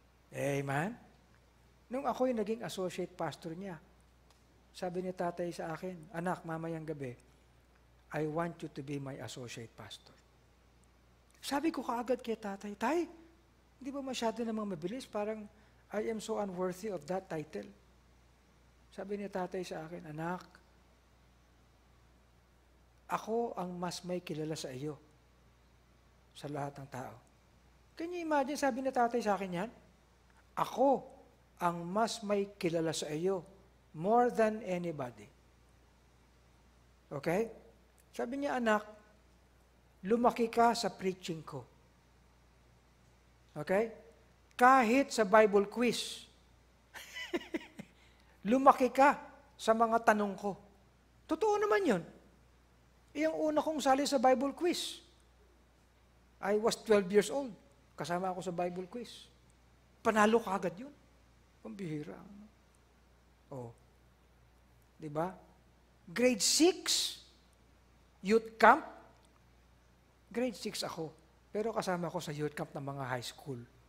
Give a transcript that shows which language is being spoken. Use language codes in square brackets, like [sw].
[tl] Amen? Nung ako'y naging associate pastor niya, sabi ni tatay sa akin, anak, mamayang gabi, [en] I want you to be my associate pastor. [tl] Sabi ko kaagad kay tatay, tay, hindi ba masyado namang mabilis? [en] Parang, I am so unworthy of that title. [tl] Sabi ni tatay sa akin, anak, ako ang mas may kilala sa iyo sa lahat ng tao. [en] Can you imagine, [tl] sabi ni tatay sa akin yan? Ako ang mas may kilala sa iyo [en] more than anybody. [tl] Okay? Sabi niya, anak, lumaki ka sa preaching ko. Okay? Kahit sa Bible quiz, lumaki ka sa mga tanong ko. Totoo naman yun. Yung una kong sali sa [en] Bible quiz, I was 12 years old. [tl] Kasama ako sa Bible quiz. Panalo ka agad yun. Pambihira. Oh. Diba? Grade 6, youth camp. Grade 6 ako. Pero kasama ako sa youth camp ng mga high school.